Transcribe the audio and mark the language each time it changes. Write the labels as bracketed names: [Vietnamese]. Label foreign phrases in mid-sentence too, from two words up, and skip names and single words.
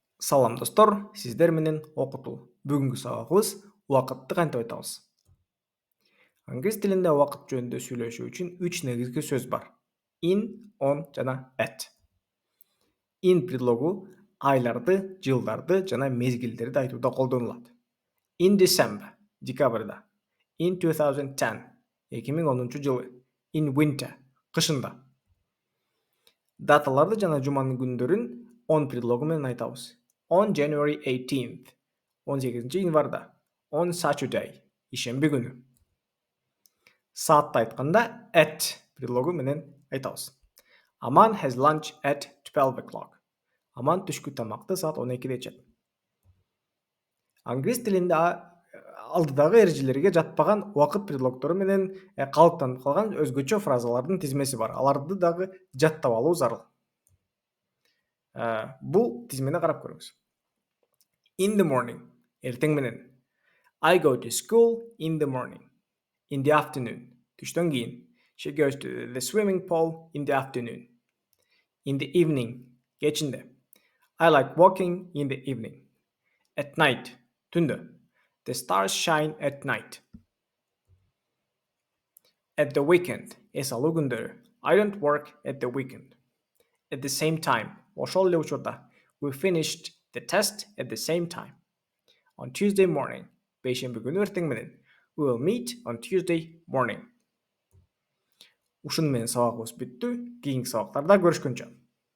[Kyrgyz] Салам достор, сиздер менен окутуу. Бүгүнкү сабагыбыз убакытты кантип айтабыз. Англис тилинде убакыт жөнүндө сүйлөшүү үчүн 3 негизги сөз бар. [English] In, on жана at. [Kyrgyz] In предлогу айларды, жылдарды жана мезгилдерди айтууда колдонулат. [English] In December, [Kyrgyz] декабрда. In 2010, 2010 жылы. [English] In winter, [Kyrgyz] кышында. Даталарды жана жуманын күндөрүн on предлогу менен айтабыз. [English] On January 18th, 18 январда. On Saturday, [Kyrgyz] ишемби күнү. Саатты айтканда at предлогу менен айтабыз. [English] Аман has lunch at 12 o'clock. [Kyrgyz] Аман түшкү тамакты саат 12-де ичет. Англис тилинде алдыдагы эрежелерге жатпаган убакыт предлогтору менен калыптанып калган өзгөчө фразалардын тизмеси бар. Аларды дагы жаттап алуу зарыл. Бул тизмени карап көрүңүз. [English] In the morning, [Kyrgyz] эртең менен. [English] I go to school in the morning. In the afternoon, [Kyrgyz] түштөн кийин. [English] She goes to the swimming pool in the afternoon. In the evening, [Kyrgyz] кечинде. [English] I like walking in the evening. At night, [Kyrgyz] түндө. [English] The stars shine at night. At the weekend, [Kyrgyz] эсалуу күндөрү. [English] I don't work at the weekend. At the same time, [Kyrgyz] ошол эле учурда. [English] We finished the test at the same time. On Tuesday morning, [Kyrgyz] бейшемби күнү эртең менен. [English] We will meet on Tuesday morning. [Kyrgyz] Ушуну менен сабагыбыз бүттү. Кийинки сабактарда көрүшкөнчө.